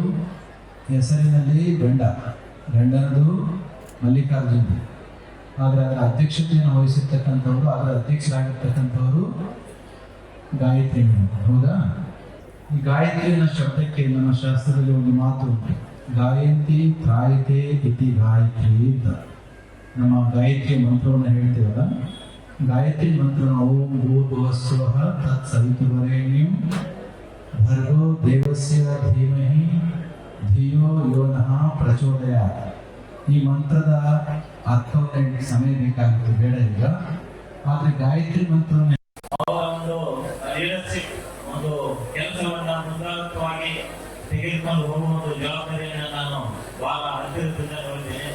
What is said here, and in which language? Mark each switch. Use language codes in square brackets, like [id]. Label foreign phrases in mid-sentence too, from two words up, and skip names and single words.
[kn] ಹೆಸರಿನಲ್ಲಿ ಗಂಡನದು ಮಲ್ಲಿಕಾರ್ಜುನ್, ಆದರೆ ಅದರ ಅಧ್ಯಕ್ಷತೆಯನ್ನು ವಹಿಸಿರ್ತಕ್ಕಂಥವ್ರು, ಅದರ ಅಧ್ಯಕ್ಷರಾಗಿರ್ತಕ್ಕಂಥವರು ಗಾಯತ್ರಿ. ಹೌದಾ? ಈ ಗಾಯತ್ರಿ ಅನ್ನೋ ಶಬ್ದಕ್ಕೆ ನಮ್ಮ ಶಾಸ್ತ್ರದಲ್ಲಿ ಒಂದು ಮಾತು ಉಂಟು, [sa] ಗಾಯಂತಿ ತ್ರಾಯತೆ ಇತಿ ಗಾಯತ್ರಿ [kn] ಅಂತ. ನಮ್ಮ ಗಾಯತ್ರಿ ಮಂತ್ರವನ್ನು ಹೇಳ್ತೀವಲ್ಲ, ಗಾಯತ್ರಿ ಮಂತ್ರ [sa] ಓಂ ಭೂರ್ಭುವಸ್ವಃ ತತ್ ಸವಿತುರ್ವರೆಣ್ಯಂ ಭರ್ಗೋ ದೇವಸ್ಯ ಧೀಮಹಿ ಧಿಯೋ ಯೋ ನಃ ಪ್ರಚೋದಯಾತ್. [kn] ಈ ಮಂತ್ರದ ಅರ್ಥವನ್ನು ಸಮಯ ಬೇಕಾಗಿತ್ತು, ಬೇಡ ಈಗ. ಆದರೆ ಗಾಯತ್ರಿ ಮಂತ್ರವನ್ನು ಒಂದು ಕೆಲಸವನ್ನ ಮುಂದಾಗಿ ತೆಗೆದುಕೊಂಡು ಹೋಗುವ ಒಂದು ಜವಾಬ್ದಾರಿಯನ್ನು ನಾನು ಬಹಳ ಹತ್ತಿರದಿಂದ ನೋಡಿದ್ದೇನೆ.